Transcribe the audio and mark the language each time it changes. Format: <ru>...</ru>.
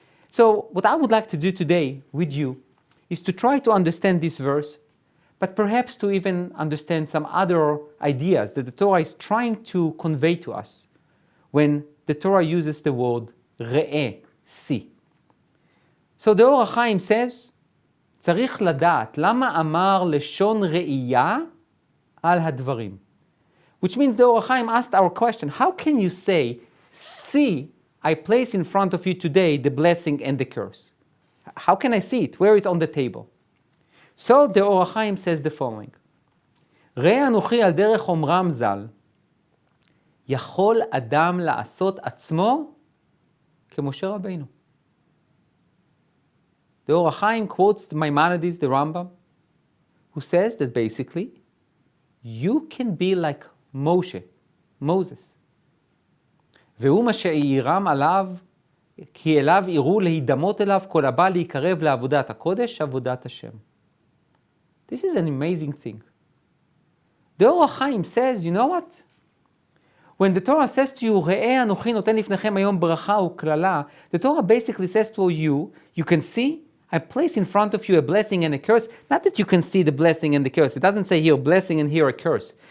<en>So what I would like to do today with you is to try to understand this verse, but perhaps to even understand some other ideas that the Torah is trying to convey to us when the Torah uses the word re'eh, see. So the Or HaChaim says,</en> <he>צריך לדעת למה אמר לשון ראייה על הדברים.</he> <en>Which means the Or HaChaim asked our question, how can you say, see, I place in front of you today the blessing and the curse? How can I see it? Where it's on the table? So the Or HaChaim says the following,</en> <he>ראה אנוכי על דרך אומרם ז"ל, יכול אדם לעשות עצמו כמשה רבינו.</he> <en>The Or HaChaim quotes the Maimonides, the Rambam, who says that basically, you can be like Moshe, Moses.</en> <he>והוא מה שירם עליו, כי אליו יראו להידמות אליו כל הבא להיקרב לעבודת הקודש, עבודת השם.</he> <en>This is an amazing thing. The Or HaChaim says, you know what? When the Torah says to you,</en> <he>ראה אנוכי נותן לפניכם היום ברכה וקללה,</he> <en>the Torah basically says to you, you can see, I place in front of you a blessing and a curse. Not that you can see the blessing and the curse. It doesn't say here blessing and here a curse.</en>